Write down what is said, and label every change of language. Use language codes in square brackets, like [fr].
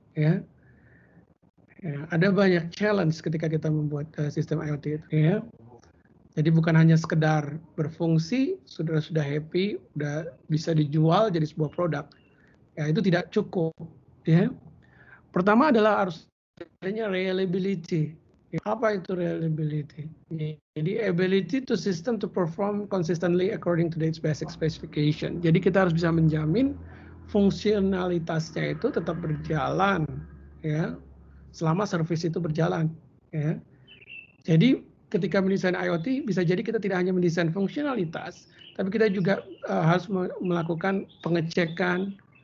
[id] Ya, ada banyak challenge ketika kita membuat sistem IoT itu. Ya, jadi bukan hanya sekedar berfungsi, sudah happy, sudah bisa dijual jadi sebuah produk. Ya, itu tidak cukup. Ya, pertama adalah harus adanya reliability. Apa itu reliability? Jadi [en] ability to system to perform consistently according to its basic specification. [id] Jadi kita harus bisa menjamin fungsionalitasnya itu tetap berjalan, ya, selama service itu berjalan, ya. Jadi ketika mendesain IoT bisa jadi kita tidak hanya mendesain fungsionalitas, tapi kita juga harus melakukan pengecekan